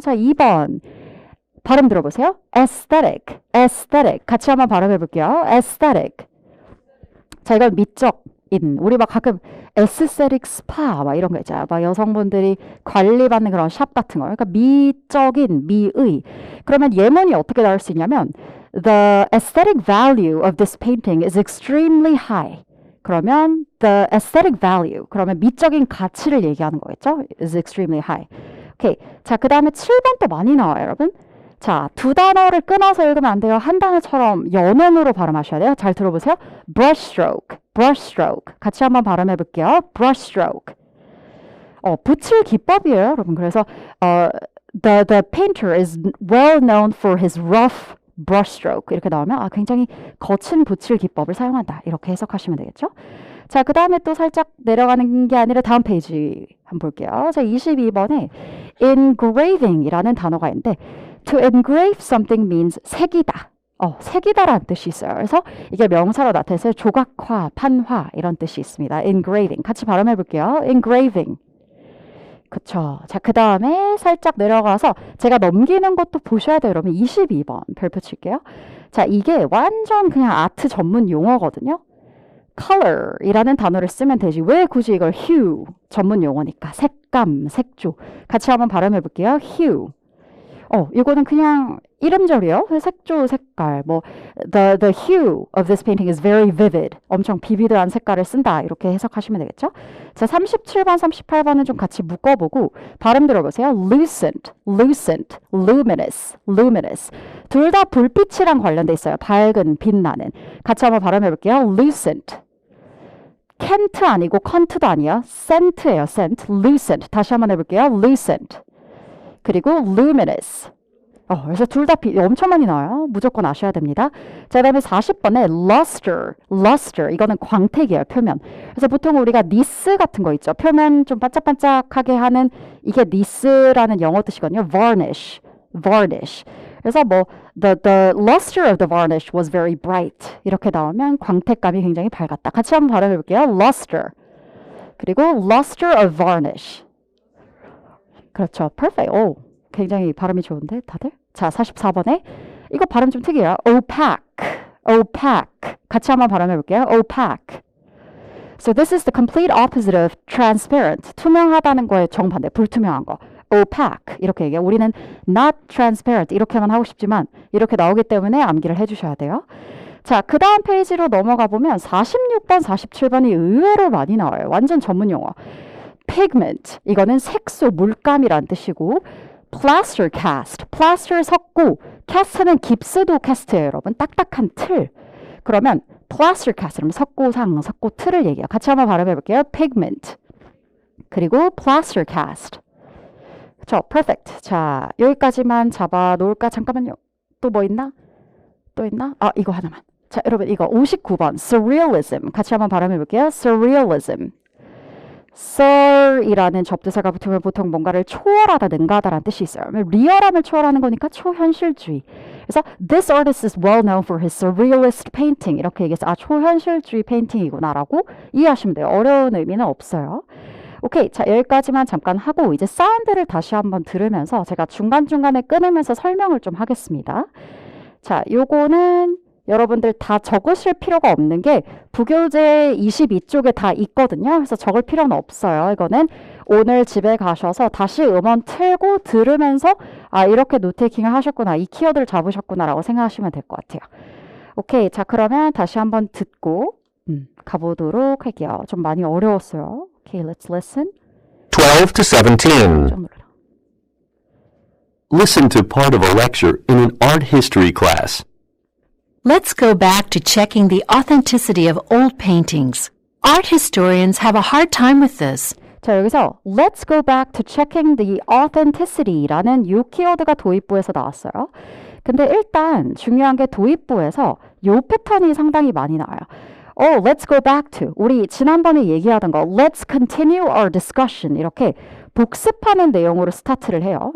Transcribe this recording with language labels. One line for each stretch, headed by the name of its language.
Korean: 자, 2번 발음 들어보세요. aesthetic 같이 한번 발음해 볼게요.
English: aesthetic.
Korean: 자, 이건 미적인, 우리 막 가끔 에스테틱 스파 막 이런 거 있잖아요. 막 여성분들이 관리받는 그런 샵 같은 거. 그러니까 미적인, 미의. 그러면 예문이 어떻게 나올 수 있냐면
English: The aesthetic value of this painting is extremely high. 그러면 the aesthetic value.
Korean: 그러면 미적인 가치를 얘기하는 거겠죠?
English: is extremely high. 오케이.
Korean: 자, 그 다음에 7번 또 많이 나와요, 여러분. 자, 두 단어를 끊어서 읽으면 안 돼요. 한 단어처럼 연음으로 발음하셔야 돼요. 잘 들어보세요. brushstroke. 같이 한번 발음해 볼게요.
English: brushstroke.
Korean: 붓칠 기법이에요, 여러분.
English: 그래서 the painter is well known for his rough brushstroke.
Korean: 이렇게 나오면 굉장히 거친 붓칠 기법을 사용한다. 이렇게 해석하시면 되겠죠? 자, 그 다음에 또 살짝 내려가는 게 아니라 다음 페이지 한번 볼게요. 자, 22번에 engraving이라는 단어가 있는데
English: To engrave something means
Korean: 새기다. 새기다라는 뜻이 있어요. 그래서 이게 명사로 나타내서 조각화, 판화 이런 뜻이 있습니다. engraving. 같이 발음해 볼게요. engraving. 그쵸. 자, 그 다음에 살짝 내려가서 제가 넘기는 것도 보셔야 돼요. 여러분 22번 별표 칠게요. 자, 이게 완전 그냥 아트 전문 용어거든요. color이라는 단어를 쓰면 되지. 왜 굳이 이걸 hue 전문 용어니까. 색감, 색조. 같이 한번 발음해 볼게요.
English: hue.
Korean: 이거는 그냥 이름절이요. 색조, 색깔.
English: the hue of this painting is very vivid.
Korean: 엄청 비비드한 색깔을 쓴다. 이렇게 해석하시면 되겠죠? 자, 37번, 38번은 좀 같이 묶어보고 발음 들어보세요.
English: lucent, luminous.
Korean: 둘 다 불빛이랑 관련돼 있어요. 밝은, 빛나는. 같이 한번 발음해 볼게요.
English: lucent.
Korean: 캔트 아니고 컨트도 아니에요. scent예요, scent. lucent. 다시 한번 해볼게요. lucent. 그리고 luminous. 그래서 둘 다 엄청 많이 나와요. 무조건 아셔야 됩니다. 자, 그 다음에 40번에 luster. 이거는 광택이에요, 표면. 그래서 보통 우리가 nice 같은 거 있죠. 표면 좀 반짝반짝하게 하는 이게 nice라는 영어 뜻이거든요.
English: varnish. 그래서 the luster of the varnish was very bright.
Korean: 이렇게 나오면 광택감이 굉장히 밝았다. 같이 한번 발음해 볼게요.
English: luster. 그리고 luster of varnish.
Korean: 그렇죠. perfect. 굉장히 발음이 좋은데 다들? 자, 44번에 이거 발음 좀 특이해요.
English: opaque.
Korean: 같이 한번 발음해 볼게요.
English: opaque. So this is the complete opposite of transparent.
Korean: 투명하다는 거에 정반대. 불투명한 거. opaque. 이렇게 얘기해요. 우리는
English: not transparent.
Korean: 이렇게만 하고 싶지만 이렇게 나오기 때문에 암기를 해주셔야 돼요. 자, 그 다음 페이지로 넘어가 보면 46번, 47번이 의외로 많이 나와요. 완전 전문 용어. pigment, 이거는 색소, 물감이란 뜻이고 plaster cast, plaster 섞고 cast는 깁스도 cast예요, 여러분. 딱딱한 틀. 그러면 plaster cast, 그러면 석고상, 석고틀을 얘기해요. 같이 한번 발음해 볼게요.
English: pigment. 그리고 plaster cast.
Korean: 그쵸, perfect. 자, 여기까지만 잡아 놓을까? 잠깐만요. 또 뭐 있나? 또 있나? 아, 이거 하나만. 자, 여러분 이거 59번 surrealism 같이 한번 발음해 볼게요.
English: surrealism.
Korean: sur이라는 접두사가 붙으면 보통 뭔가를 초월하다, 능가하다라는 뜻이 있어요. 리얼함을 초월하는 거니까 초현실주의.
English: 그래서 this artist is well known for his surrealist painting
Korean: 이렇게 얘기해서 아, 초현실주의 페인팅이구나라고 이해하시면 돼요. 어려운 의미는 없어요. 오케이, 자 여기까지만 잠깐 하고 이제 사운드를 다시 한번 들으면서 제가 중간중간에 끊으면서 설명을 좀 하겠습니다. 자, 요거는 여러분들 다 적으실 필요가 없는 게 부교재 22쪽에 다 있거든요. 그래서 적을 필요는 없어요. 이거는 오늘 집에 가셔서 다시 음원 틀고 들으면서 아, 이렇게 노테이킹을 하셨구나. 이 키워드를 잡으셨구나 라고 생각하시면 될 것 같아요. 오케이, 자 그러면 다시 한번 듣고 가보도록 할게요. 좀 많이 어려웠어요.
English: 오케이, let's listen. 12 to 17.
Korean: 좀 눌러라.
English: Listen to part of a lecture in an art history class. Let's go back to checking the authenticity of old paintings. Art historians have a hard time with this.
Korean: 자, 여기서
English: let's go back to checking the authenticity
Korean: 라는 이 키워드가 도입부에서 나왔어요. 근데 일단 중요한 게 도입부에서 이 패턴이 상당히 많이 나와요.
English: let's go back to.
Korean: 우리 지난번에 얘기하던 거
English: let's continue our discussion
Korean: 이렇게 복습하는 내용으로 스타트를 해요.